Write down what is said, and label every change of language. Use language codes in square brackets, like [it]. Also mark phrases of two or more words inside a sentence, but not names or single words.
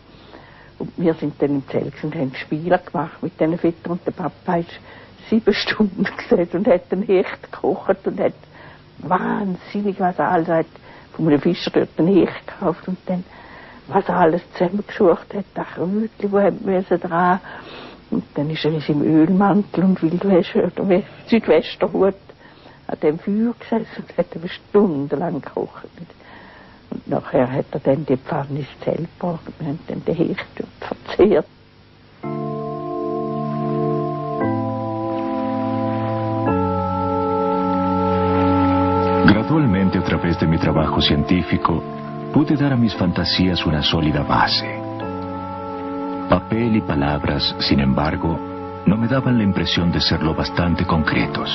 [de] Und wir sind dann im Zelt und haben Spiele gemacht mit diesen Vätern und der Papa ist 7 Stunden gesessen und hat den Hecht gekocht und hat wahnsinnig was er alles hat von einem Fischer dort den Hecht gekauft und dann was er alles zusammengesucht hat, das Krötchen, wo haben wir dran. Und dann ist er im Ölmantel und Wildwäsche oder Südwesterhut an dem Feuer gesessen und hat er stundenlang gekocht. Und nachher hat er dann die Pfanne ins Zelt gebracht und wir haben dann den Hecht verzehrt. [es] Gradualmente, a través de mi trabajo científico, pude dar a mis fantasías una sólida base. Papel y palabras, sin embargo, no me daban la impresión de ser lo bastante concretos.